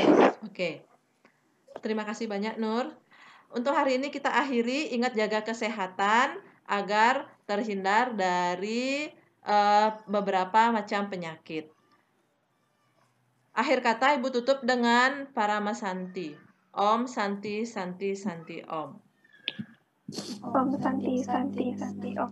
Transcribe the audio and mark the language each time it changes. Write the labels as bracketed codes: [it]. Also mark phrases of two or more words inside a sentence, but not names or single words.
[id] Oke. Terima kasih banyak, Nur. Untuk hari ini kita akhiri, ingat jaga kesehatan agar terhindar dari beberapa macam penyakit. Akhir kata Ibu tutup dengan Parama Santi. [sa] Om Santi Santi Santi Om. Om Santi Santi Santi Om.